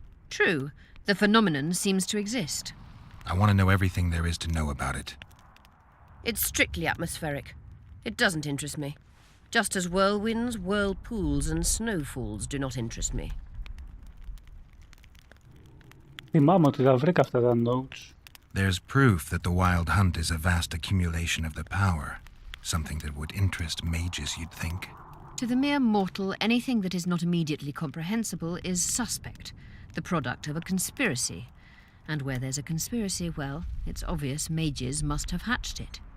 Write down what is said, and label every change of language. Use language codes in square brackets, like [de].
[en] True, the phenomenon seems to exist. I want to know everything there is to know about it. It's strictly atmospheric. It doesn't interest me. Just as whirlwinds, whirlpools, and snowfalls do not interest me. [el] Θυμάμαι ότι τα βρήκα αυτά τα notes. [en] There's proof that the Wild Hunt is a vast accumulation of the power. Something that would interest mages, you'd think. To the mere mortal, anything that is not immediately comprehensible is suspect, the product of a conspiracy. And where there's a conspiracy, well, it's obvious mages must have hatched it.